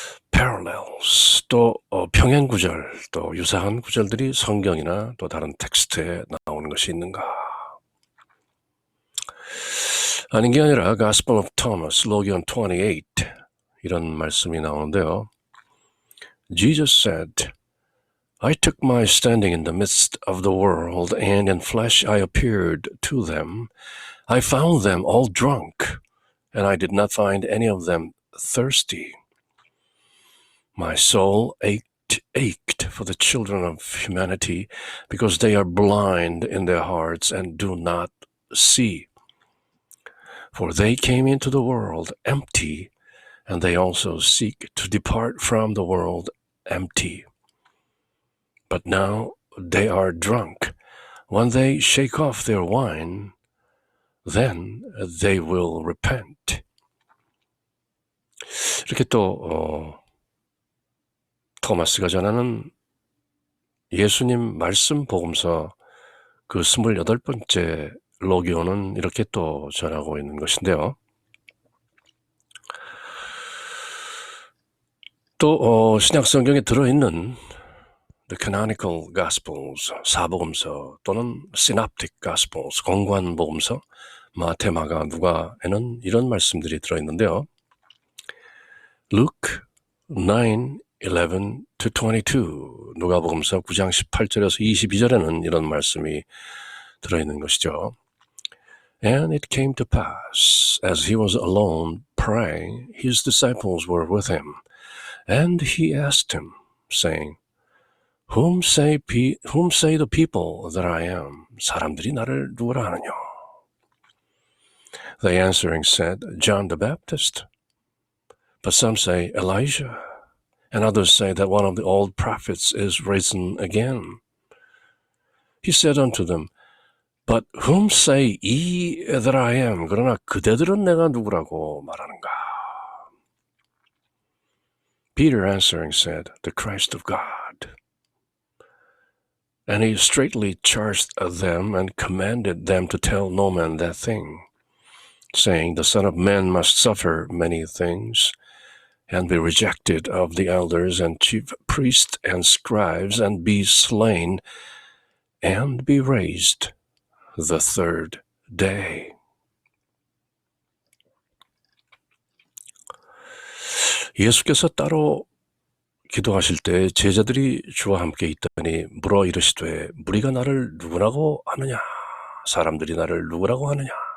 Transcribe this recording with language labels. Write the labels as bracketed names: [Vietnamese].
[Korean] parallels, 또 평행 구절, 또 유사한 구절들이 성경이나 또 다른 텍스트에 나오는 것이 있는가? 아닌 게 아니라 [English] Gospel of Thomas, Logion 28 [Korean] 이런 말씀이 나오는데요. [English] Jesus said, I took my standing in the midst of the world, and in flesh I appeared to them. I found them all drunk, and I did not find any of them thirsty. My soul ached for the children of humanity, because they are blind in their hearts and do not see. For they came into the world empty, and they also seek to depart from the world empty. But now they are drunk. When they shake off their wine, then they will repent. [Korean] 이렇게 또 토마스가 전하는 예수님 말씀 복음서 그 28번째 로기오는 이렇게 또 전하고 있는 것인데요. 또 신약 성경에 들어있는 [English] The Canonical Gospels, [Korean] 사복음서 또는 [English] Synoptic Gospels, [Korean] 공관 복음서, 마태, 마가, 누가에는 이런 말씀들이 들어있는데요. [English] Luke 9 11 to 22, [Korean] 누가복음서 9장 18절에서 22절에는 이런 말씀이 들어있는 것이죠. [English] And it came to pass, as he was alone praying, his disciples were with him. And he asked him, saying, Whom say the people that I am? [Korean] 사람들이 나를 누구라 하느냐? [English] They answering said, John the Baptist. But some say Elijah, and others say that one of the old prophets is risen again. He said unto them, But whom say ye that I am? [Korean] 그러나 그대들은 내가 누구라고 말하는가? [English] Peter answering said, The Christ of God. And he straitly charged them and commanded them to tell no man that thing, saying, The Son of Man must suffer many things, and be rejected of the elders and chief priests and scribes, and be slain, and be raised the third day. [Korean] 예수께서 따로 기도하실 때 제자들이 주와 함께 있더니 물어 이르시되 무리가 나를 누구라고 하느냐? 사람들이 나를 누구라고 하느냐?